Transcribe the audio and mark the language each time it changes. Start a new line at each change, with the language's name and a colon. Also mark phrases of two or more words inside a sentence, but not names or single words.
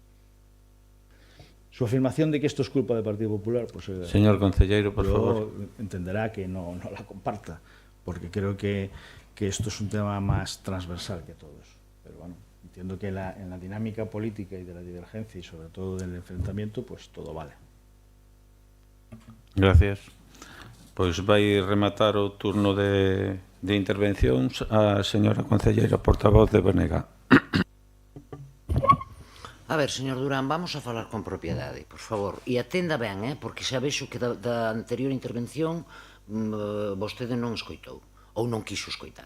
Spanish: Su afirmación de que esto es culpa del Partido Popular, pues
Galician: señor concelleiro,
Spanish: por favor, entenderá que no la comparta, porque creo que esto es un tema más transversal que todos. Pero bueno, entiendo que en la dinámica política y de la divergencia y sobre todo del enfrentamiento, pues todo vale. Gracias.
Galician: Pois vai rematar o turno de intervencións a señora concelleira portavoz de BNG. A ver, señor Durán, vamos a falar con propiedade, por favor. E atenda ben, porque xa vexo que da anterior intervención vostede non escoitou, ou non quiso escoitar.